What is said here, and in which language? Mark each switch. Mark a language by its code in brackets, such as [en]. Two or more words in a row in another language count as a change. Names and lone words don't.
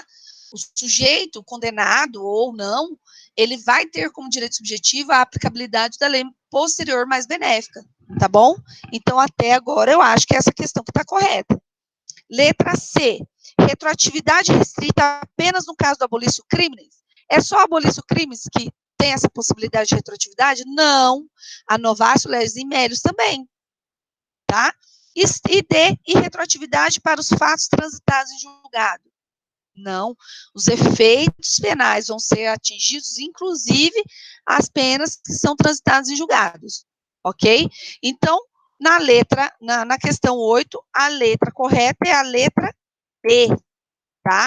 [pt] O sujeito, condenado ou não, ele vai ter como direito subjetivo a aplicabilidade da lei posterior mais benéfica, tá bom? Então, até agora, eu acho que é essa questão que está correta. Letra C, retroatividade restrita apenas no caso do [la] abolicio crimes. [pt] É só [la] abolicio crimes [pt] que tem essa possibilidade de retroatividade? Não. A [la] novatio legis in melius [pt] também, tá? E D, e retroatividade para os fatos transitados em julgado. Não. Os efeitos penais vão ser atingidos, inclusive as penas que são transitadas em julgados, ok? Então, na questão 8, a letra correta é a letra B, tá?